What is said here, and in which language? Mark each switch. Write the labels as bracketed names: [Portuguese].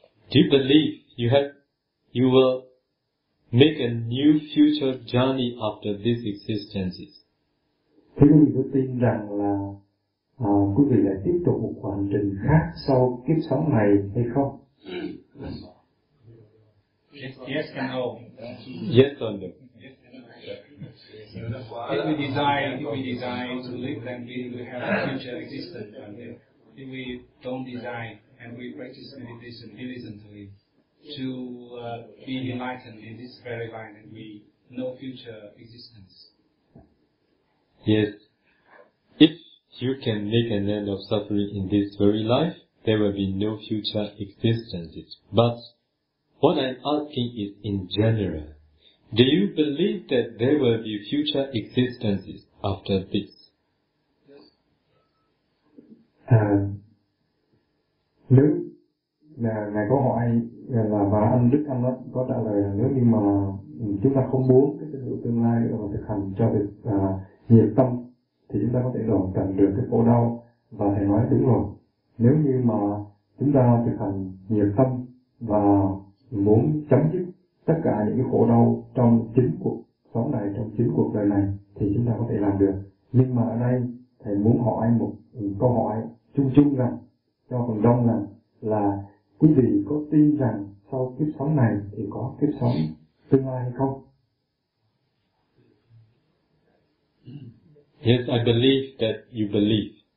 [English] Do you believe you will make a new future journey after this existence? [Vietnamese] Thế quý vị có tin rằng là quý vị lại tiếp tục một hành trình khác sau kiếp sống này hay không? [English] Yes or no? Yes or no? If we desire to live, then we have a future existence. If we don't desire and we practice meditation diligently to be enlightened in this very life, then we know future existence. Yes, if you can make an end of suffering in this very life, there will be no future existences. But what I'm asking is in general, do you believe that there will be future existences after this? [Vietnamese] Nếu ngài có hỏi là và anh Đức Anh đó có trả lời là nếu như mà chúng ta không muốn cái tình hữu tương lai và thực hành cho được nhiệt tâm thì chúng ta có thể đoạn cần được cái khổ đau, và thầy nói đúng rồi. Nếu như mà chúng ta thực hành nhiệt tâm và muốn chấm dứt tất cả những cái khổ đau trong chính cuộc sống này, trong chính cuộc đời này, thì chúng ta có thể làm được. Nhưng mà ở đây thầy muốn hỏi một câu hỏi chung chung rằng cho phần đông là quý vị có tin rằng sau kiếp sống này thì có kiếp sống tương lai hay không? [English] Yes, I believe that you believe.